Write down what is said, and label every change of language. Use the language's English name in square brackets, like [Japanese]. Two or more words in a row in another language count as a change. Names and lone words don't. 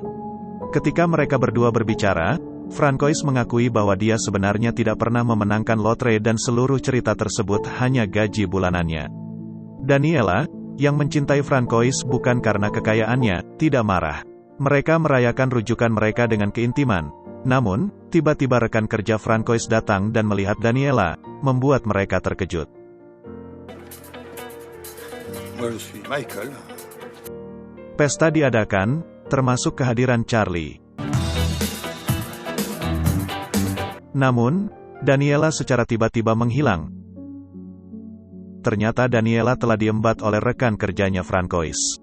[Indonesian] Ketika mereka berdua berbicara, Francois mengakui bahwa dia sebenarnya tidak pernah memenangkan lotre dan seluruh cerita tersebut hanya gaji bulanannya. Daniela, yang mencintai Francois bukan karena kekayaannya, tidak marah. Mereka merayakan rujukan mereka dengan keintiman, Namun, tiba-tiba rekan kerja Francois datang dan melihat Daniela, membuat mereka terkejut. [French] Moi, je suis Michael. [Indonesian] Pesta diadakan, termasuk kehadiran Charlie. Namun, Daniela secara tiba-tiba menghilang. Ternyata Daniela telah diembat oleh rekan kerjanya Francois.